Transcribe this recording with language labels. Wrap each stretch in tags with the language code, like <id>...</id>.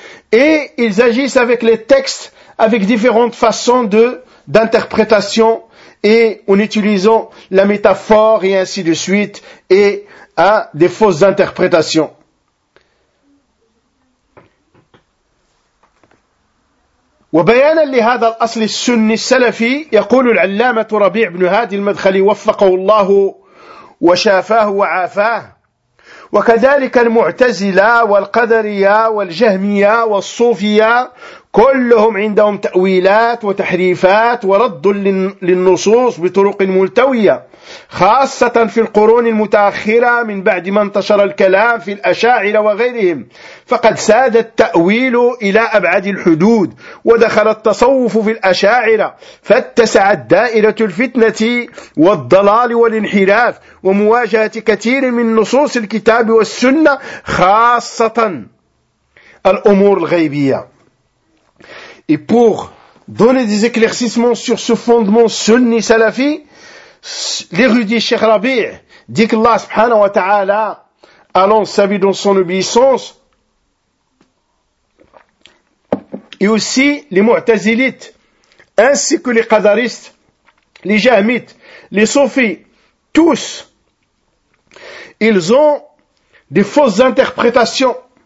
<fr>Et ils agissent avec les textes, avec différentes façons d'interprétation, et en utilisant la métaphore et ainsi de suite, et à des fausses interprétations.</fr> <ar>وبيانا لهذا الأصل السني السلفي يقول العلامة ربيع بن هادي المدخلي وفقه الله وشافاه وعافاه وكذلك المعتزلة والقدرية والجهمية والصوفية كلهم عندهم تأويلات وتحريفات ورد للنصوص بطرق ملتوية خاصة في القرون المتأخرة من بعد ما انتشر الكلام في الأشاعرة وغيرهم فقد ساد التأويل إلى أبعد الحدود ودخل التصوف في الأشاعرة فاتسعت دائرة الفتنة والضلال والانحراف ومواجهة كثير من نصوص الكتاب والسنة خاصة الأمور الغيبية.</ar> <fr>Et pour donner des éclaircissements sur ce fondement sunni salafi, l'érudit Cheikh Rabi' dit qu'Allah</fr> <ar>subhanahu wa ta'ala,</ar> <fr>allant sa vie dans son obéissance, et aussi les mu'tazilites, ainsi que les qadaristes, les jahmites, les sophis, tous, ils ont des fausses interprétations</fr>